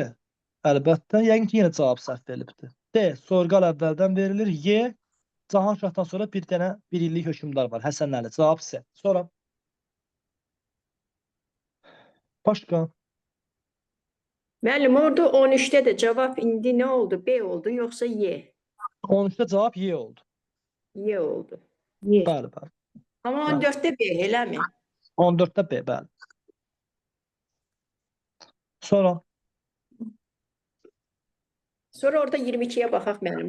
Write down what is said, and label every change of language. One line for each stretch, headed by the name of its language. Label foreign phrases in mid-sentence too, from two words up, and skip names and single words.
Azerbaijani: Əlbəttə. Yəqin ki, yenə cavab səhv verilibdir. D. Sorğal əvvəldən verilir. Y. Cahan şahdan sonra bir dənə bir illik hökmdar var. Həsən Əli. Cavab C. Sonra. Başqa. Müəllim, orada
Turkish: 13'te de cevap
Azerbaijani: indi ne oldu?
Turkish: B oldu yoksa Y?
Azerbaijani: 13-də cavab Y oldu. Y oldu. Ye. Bəli, bəli. Ama Bəli. 14'te B, elə mi? 14-də B, bəli. Sonra. Sonra orada 22'ye baxaq müəllim.